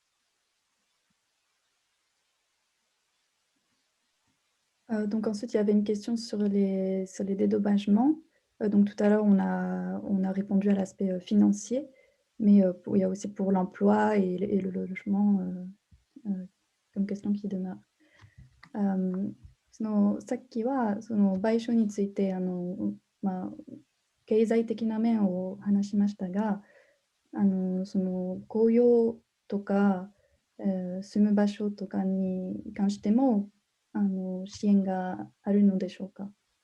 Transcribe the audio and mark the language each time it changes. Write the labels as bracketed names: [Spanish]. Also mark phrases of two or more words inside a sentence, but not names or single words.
[French] Donc ensuite, il y avait une question sur les dédommagements. Donc tout à l'heure, on a répondu à l'aspect financier, mais il y a aussi pour l'emploi et le logement comme question qui demeure. [Japanese] さっきはその賠償について経済的な面を話しましたが、その雇用とか、住む場所とかに関しても支援があるのでしょうか？